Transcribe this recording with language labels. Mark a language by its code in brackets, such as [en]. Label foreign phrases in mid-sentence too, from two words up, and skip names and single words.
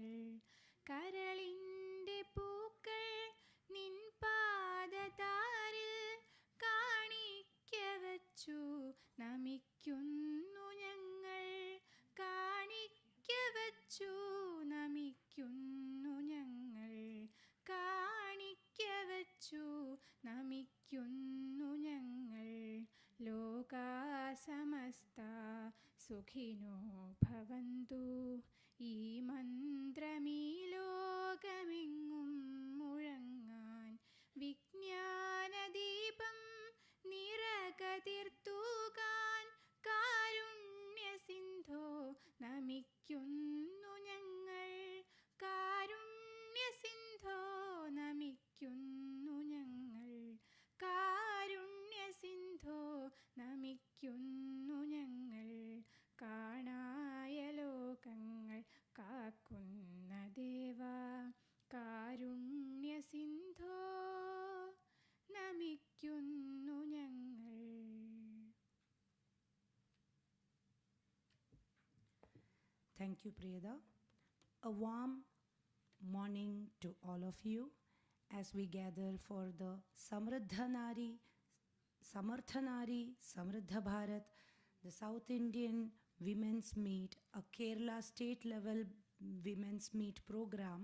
[ml] കരളിൻ്റെ പൂക്കൾ നിൻ പാദതാരിൽ കാണിക്ക വച്ചു നമിക്കുന്നു ഞങ്ങൾ. കാണിക്ക വച്ചു നമിക്കുന്നു ഞങ്ങൾ. കാണിക്ക വച്ചു നമിക്കുന്നു ഞങ്ങൾ. [sa] लोका समस्त सुखिनो भवन्तु. [ml] ഈ മന്ത്രമീ ലോകമെങ്ങും മുഴങ്ങാൻ വിജ്ഞാനദീപം നിറകതിർത്തൂകാൻ. കാരുണ്യ സിന്ധോ നമിക്കുന്നു ഞങ്ങൾ. കാരുണ്യ സിന്ധോ നമിക്കുന്നു ഞങ്ങൾ. കാരുണ്യ സിന്ധോ നമിക്കുന്നു ഞങ്ങൾ. കാണായ ലോകങ്ങൾ കാക്കുന്ന ദേവാ, കാരുണ്യ സിന്ധോ നമിക്കുന്നു ഞങ്ങൾ. [en] Thank you, Priyada. A warm morning to all of you as we gather for the Samrudha Nari, Samartha Nari, Samrudha Bharath, the South Indian Women's Meet, a Kerala state level women's meet program.